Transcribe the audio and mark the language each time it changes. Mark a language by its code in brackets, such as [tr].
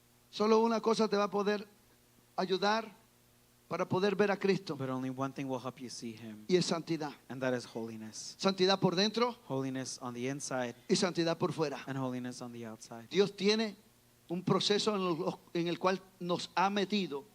[es] solo una cosa te va a poder ayudar para poder ver a Cristo, [en] But only one thing will help you see him, [es] y es santidad. [en] and that is holiness. [es] Santidad por dentro [en] Holiness on the inside [es] y santidad por fuera. [en] and holiness on the outside. [es] Dios tiene un proceso en el cual nos ha metido